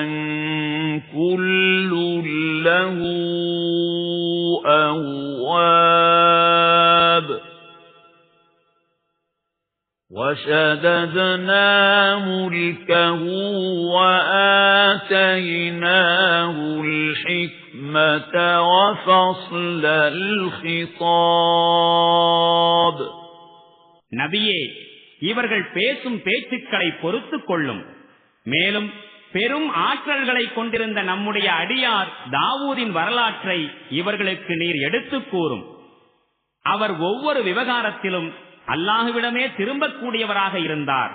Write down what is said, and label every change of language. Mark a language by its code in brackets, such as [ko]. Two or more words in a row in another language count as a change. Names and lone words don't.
[ar] كل له أواب وشددنا ملكه وآتيناه الحكمة وفصل الخطاب. [ta] நபியே, இவர்கள் பேசும் பேச்சுக்களை பொறுத்துக் கொள்ளும். மேலும் பெரும் ஆற்றல்களை கொண்டிருந்த நம்முடைய அடியார் தாவூதின் வரலாற்றை இவர்களுக்கு நீர் எடுத்துக் கூறும். அவர் ஒவ்வொரு விவகாரத்திலும் அல்லாஹுவிடமே திரும்பக்கூடியவராக இருந்தார்.